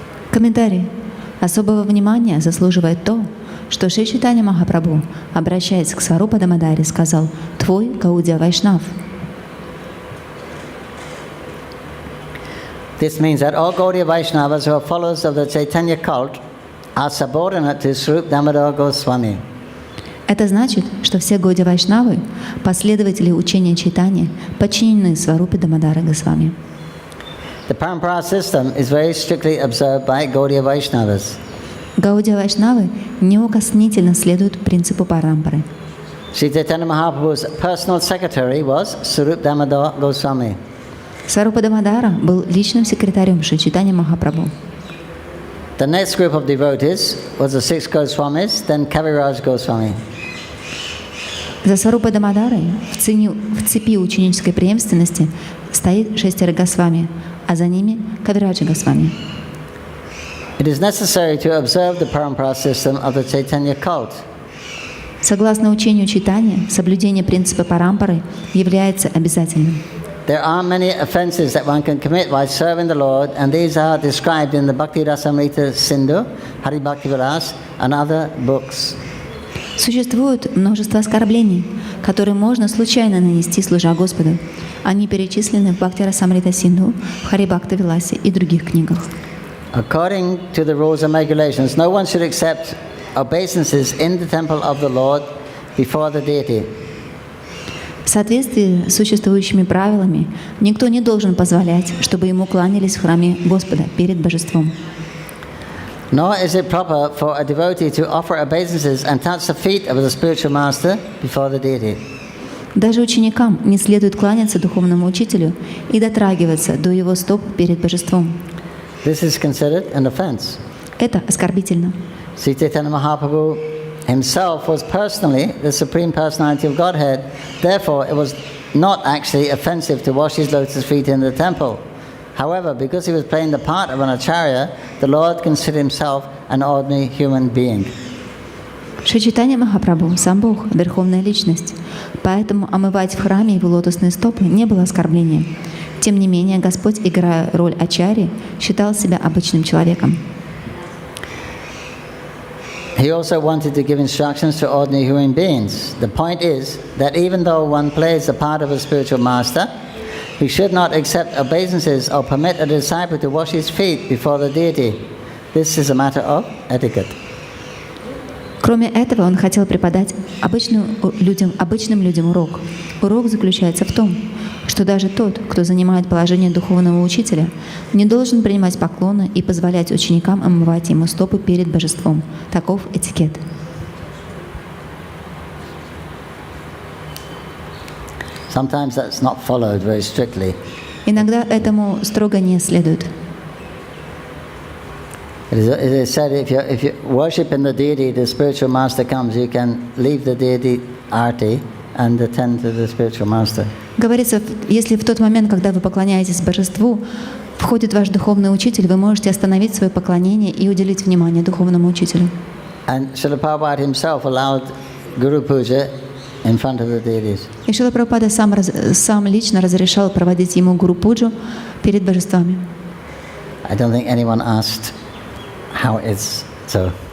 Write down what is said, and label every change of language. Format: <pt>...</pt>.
<ru>Комментарий. Особого внимания заслуживает то, что Шри Чайтанья Махапрабху, обращаясь к Сварупа Дамадаре, сказал «Твой Гаудия Вайшнав».</ru> <en>This means that all Gaudiya Vaishnavas who are followers of the Chaitanya cult are subordinate to Swarup Damodar Goswami.</en> <ru>Это значит, что все Гаудия Вайшнавы, последователи учения Чайтаньи, подчинены Сварупе Дамодара Госвами.</ru> <en>The Parampara system is very strictly observed by Gaudiya Vaishnavas.</en> <ru>Гаудия Вайшнавы неукоснительно следуют принципу Парампары.</ru> <en>Sri Chaitanya Mahaprabhu's personal secretary was Swarup Damodar Goswami.</en> <ru>Сварупа Дамодара был личным секретарем Шри Чайтаньи Махапрабху.</ru> <en>The next group of devotees was the 6 Goswamis, then Kaviraj Goswami.</en> <ru>За Сварупой Дамодарой в цепи ученической преемственности стоит 6 Госвами, а за ними Кавираджа Госвами.</ru> <en>It is necessary to observe the Parampara system of the Chaitanya cult.</en> <ru>Согласно учению Чайтаньи, соблюдение принципа Парампары является обязательным.</ru> <en>There are many offenses that one can commit while serving the Lord, and these are described in the Bhakti Rasamrita Sindhu, Hari Bhakti Vilas, and other books.</en> <ru>Существует множество оскорблений, которые можно случайно нанести, служа Господу. Они перечислены в Бхакти Расамрита Синдху, в Хари Бхакти Виласе и других книгах.</ru> <en>According to the rules and regulations, no one should accept obeisances in the temple of the Lord before the deity.</en> <ru>В соответствии с существующими правилами, никто не должен позволять, чтобы ему кланялись в храме Господа перед божеством.</ru> <en>Nor is it proper for a devotee to offer obeisances and touch the feet of the spiritual master before the deity.</en> <ru>Даже ученикам не следует кланяться духовному учителю и дотрагиваться до его стоп перед божеством.</ru> <en>This is considered an offense.</en> <ru>Это оскорбительно.</ru> <en>Sri Chaitanya Mahaprabhu himself was personally the Supreme Personality of Godhead. Therefore, it was not actually offensive to wash his lotus feet in the temple. However, because he was playing the part of an acharya, the Lord considered himself an ordinary human being.</en> <ru>Шри Чайтанья Махапрабху, сам Бог, Верховная Личность. Поэтому омывать в храме его лотосные стопы не было оскорблением. Тем не менее, Господь, играя роль ачарьи, считал себя обычным человеком.</ru> <en>He also wanted to give instructions to ordinary human beings. The point is that even though one plays the part of a spiritual master, he should not accept obeisances or permit a disciple to wash his feet before the deity. This is a matter of etiquette.</en> <ru>Кроме этого, он хотел преподать обычным людям урок. Урок заключается в том, что даже тот, кто занимает положение духовного учителя, не должен принимать поклоны и позволять ученикам омывать ему стопы перед божеством. Таков этикет.</ru> <en>Sometimes that's not followed very strictly.</en> <ru>Иногда этому строго не следует.</ru> <en>It is said if you worship in the deity, the spiritual master comes, you can leave the deity arti and attend to the spiritual master.</en> <ru>Говорится, если в тот момент, когда вы поклоняетесь божеству, входит ваш духовный учитель, вы можете остановить свое поклонение и уделить внимание духовному учителю.</ru> <en>And Srila Prabhupada himself allowed Guru Puja in front of the deities.</en> <ru>И Шрила Прабхупада сам лично разрешал проводить ему гуру-пуджу перед божествами.</ru> <en>I don't think anyone asked how it's so.</en>